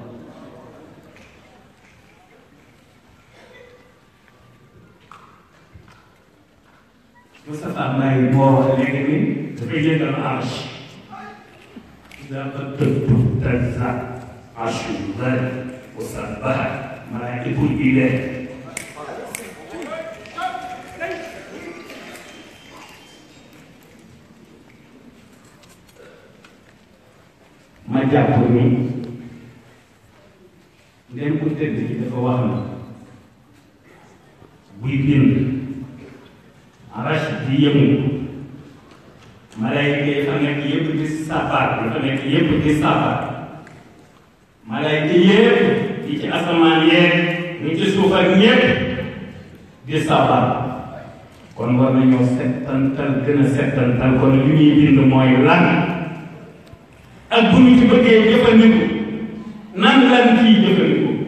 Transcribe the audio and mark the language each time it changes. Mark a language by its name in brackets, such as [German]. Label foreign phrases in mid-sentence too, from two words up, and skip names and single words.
[Wolof] Moustapha Mbaye moo wax léegi ni dafay yëngal arche dafa tëdd tëdda arche yu bëri [Arabic] وسبح ملائكة الإله [Wolof] ma jàpp ni ngeen ko tëdd ci dafa wax na buy bind arash di yëngu malayka yi fa nekk yëpp di sabaat yi fa nekk yëpp di sabaat malayka yëpp yi ci asamaan yeeg ñu ci suuf ak ñëpp di sabaat kon war nañoo settantal gën a settantal kon li ñuy bind mooy lan ak bu ñu ci bëggee jëfandiku nan lan ciy jëfandiku